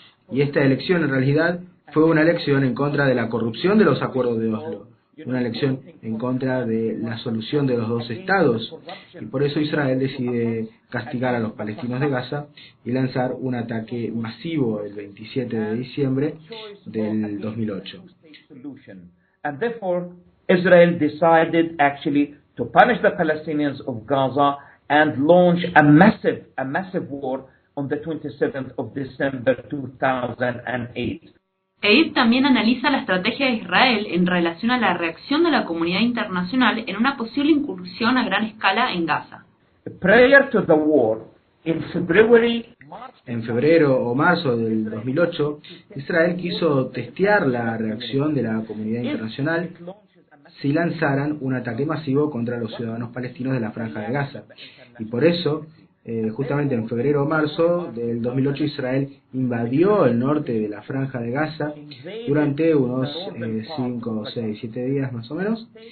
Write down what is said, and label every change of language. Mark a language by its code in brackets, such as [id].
[es] Y esta elección, en realidad, fue una elección en contra de la corrupción de los acuerdos de Oslo, una elección en contra de la solución de los dos estados, y por eso Israel decide castigar a los palestinos de Gaza y lanzar un ataque masivo el 27 de diciembre del 2008. [en] And therefore Israel decided actually to punish the Palestinians of Gaza and launch a massive war on the 27th of December 2008. [es] EID también analiza la estrategia de Israel en relación a la reacción de la comunidad internacional en una posible incursión a gran escala en Gaza. [en] Prior to the war, in February, [es] en febrero o marzo del 2008, Israel quiso testear la reacción de la comunidad internacional si lanzaran un ataque masivo contra los ciudadanos palestinos de la Franja de Gaza. Y por eso, justamente en febrero o marzo del 2008, Israel invadió el norte de la Franja de Gaza durante unos 5, 6, 7 días más o menos.